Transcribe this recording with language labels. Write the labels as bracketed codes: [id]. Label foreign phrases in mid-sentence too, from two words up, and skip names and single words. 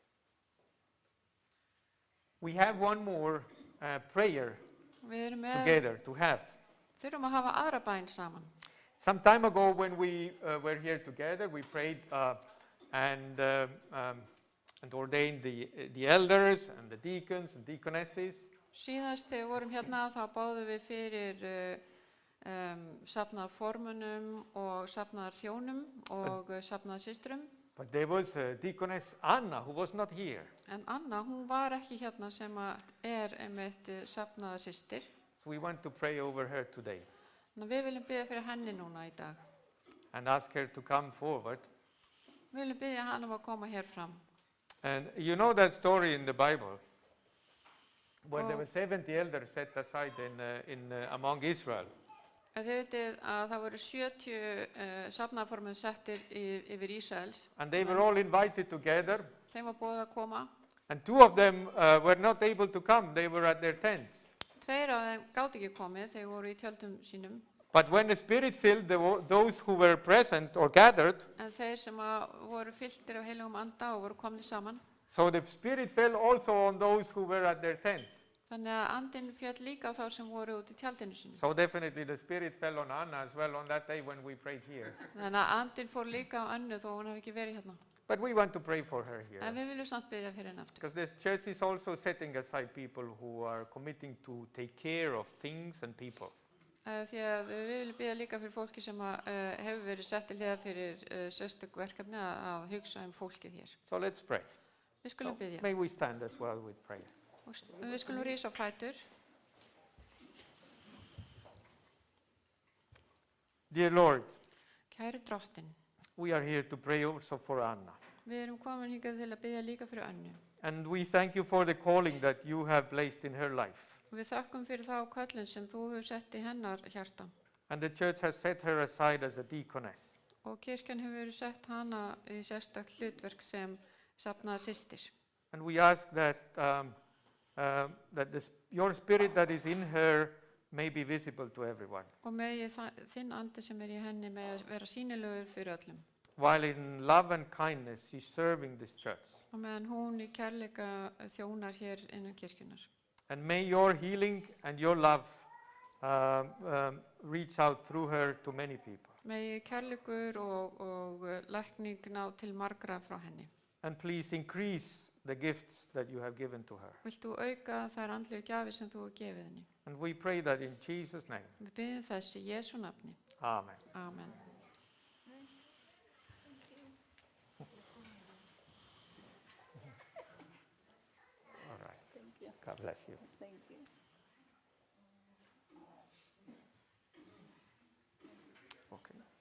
[en] We have one more prayer [is] Við erum með, [en] together to have. [is] þurfum að hafa aðra bæn saman. [en] Some time ago when we were here together, we prayed and ordained the elders and the deacons and deaconesses. [is] Síðast þegar við vorum hérna þá báðum við fyrir safnaðar formunum og safnaðar þjónum og safnaðar systrum. [en] But there was Deaconess Anna who was not here. [is] En Anna, hún var ekki hérna sem einmitt safnaðar systir. [en] So we want to pray over her today [is] Þannig að við viljum biðja fyrir henni núna í dag. [en] and ask her to come forward. [is] Við viljum biðja hann að koma hér fram. [en] And you know that story in the Bible when there Oh. were 70 elders set aside among Israel. [is] Þið vitið að það voru 70 safnaðarformenn settir yfir Ísraels. [en] And they were all invited together. [is] Þeim var boðið að koma. [en] And two of them were not able to come. They were at their tents. [is] Tveir af þeim gátu ekki komið, þeir voru í tjöldum sínum. [en] But when the Spirit filled those who were present or gathered, [is] En þeir sem voru fylltir af heilugum anda og voru komnir saman. [en] so the Spirit fell also on those who were at their tents. [is] Þannig að andinn féll líka á þá sem voru út í tjaldinu sínu. [en] So definitely the Spirit fell on Anna as well on that day when we prayed here. [is] Þannig að andinn fór líka á Önnu þó hún hafi ekki verið hérna. [en] But we want to pray for her here. [is] En við viljum samt biðja fyrir henni aftur. [en] Because the church is also setting aside people who are committing to take care of things and people. [is] Því að við viljum biðja líka fyrir fólki sem hefur verið sett til hliðar fyrir sérstök verkefni að hugsa fólkið hér. [en] So let's pray. [is] Við skulum biðja. [en] May we stand as well with prayer. [is] Og við skulum rísa á fætur. [en] Dear Lord, [is] Kæri Drottinn, [en] we are here to pray also for Anna. [is] við erum komin hingað til að biðja líka fyrir Önnu. [en] And we thank you for the calling that you have placed in her life. [is] Og við þökkum fyrir þá köllun sem þú hefur sett í hennar hjarta. [en] And the church has set her aside as a deaconess. [is] Og kirkjan hefur verið sett hana í sérstakt hlutverk sem safnaðar systir. [en] And we ask that, your spirit that is in her may be visible to everyone. [is] Og megi þinn andi sem í henni með að vera sýnilegur fyrir öllum. [en] while in love and kindness she's serving this church. [is] og meðan hún í kærleika þjónar hér innan kirkjunar. [en] And may your healing and your love reach out through her to many people. [is] Megi kærleikur og lækning ná til margra frá henni. [en] And please increase the gifts that you have given to her. [is] Vilt þú auka þær andlegu gjafir sem þú hefur gefið henni? [en] And we pray that in Jesus' name. [is] Við biðjum þess í Jesú nafni. [en] Amen. [is] Amen. [en] All right. God bless you. Okay.